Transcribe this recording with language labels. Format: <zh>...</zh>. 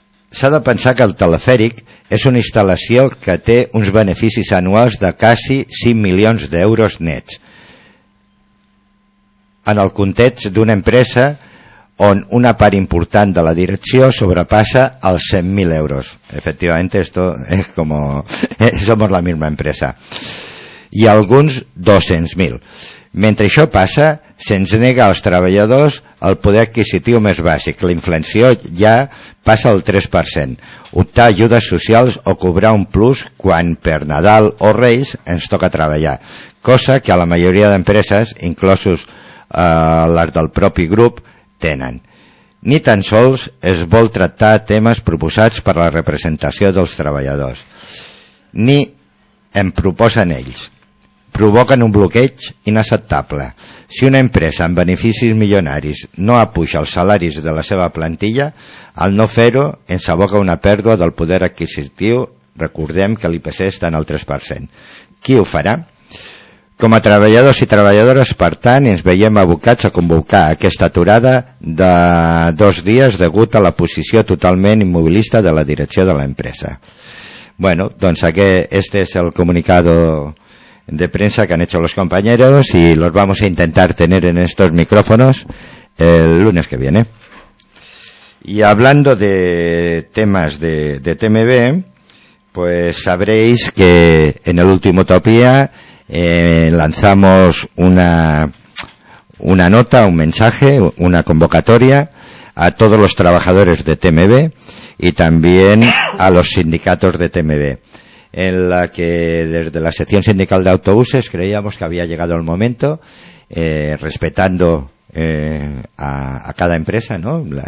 <ca>S'ha de pensar que el telefèric és una instal·lació que té uns beneficis anuals de quasi 5 milions d'euros nets, en el context d'una empresa on una part important de la direcció sobrepassa els 100.000 euros.</ca> <es>Efectivament, esto es como... somos la misma empresa.</es> <ca>I alguns 200.000. Mentre això passa, se'ns nega als treballadors el poder adquisitiu més bàsic. La inflació ja passa al 3%. Optar ajudes socials o cobrar un plus quan per Nadal o Reis ens toca treballar. Cosa que a la majoria d'empreses, inclosos les del propi grup, tenen. Ni tan sols es vol tractar temes proposats per la representació dels treballadors, ni en proposen ells. Provoquen un bloqueig inacceptable. Si una empresa amb beneficis milionaris no apuja els salaris de la seva plantilla, al no fer-ho ens aboca una pèrdua del poder adquisitiu. Recordem que l'IPC està en el 3%. Qui ho farà? com a treballadors i treballadores, per tant, ens veiem abocats a convocar aquesta aturada de dos dies degut a la posició totalment immobilista de la direcció de l'empresa.</ca> <es>Bueno,</es> <ca>doncs aquest,</ca> <es>este és el comunicado de prensa que han hecho los compañeros y los vamos a intentar tener en estos micrófonos el lunes que viene. Y hablando de temas de TMB, pues sabréis que en el último Utopía lanzamos una nota, un mensaje, una convocatoria a todos los trabajadores de TMB y también a los sindicatos de TMB, en la que desde la sección sindical de autobuses creíamos que había llegado el momento, respetando a cada empresa, ¿no?</es>